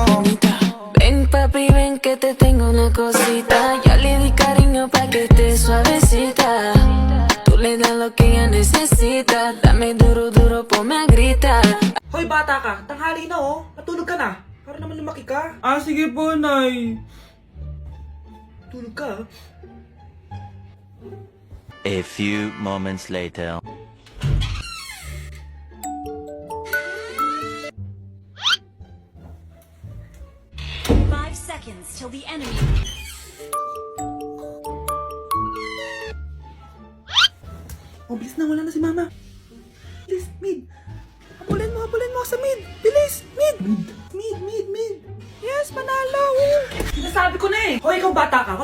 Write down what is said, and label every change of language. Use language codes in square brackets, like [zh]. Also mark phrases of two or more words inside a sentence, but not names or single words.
[es] Ven papi, ven que te tengo una cosita. Ya le di cariño pa' que esté suavecita. Tú le das lo que ella necesita. Dame duro, duro, ponme a gritar. [tl] Hoy bata ka, tanghali na oh. Matulog ka na. Para naman lumaki ka. Sige po, Nay. Tulog ka. [en] A few moments later. Seconds till the enemy. [tl] Bilis na, wala na si mama. Bilis, mid. Habulin mo sa mid. Bilis, mid. Mid. Yes, manalo. Sinasabi ko na eh. Hoy, ikaw bata ka.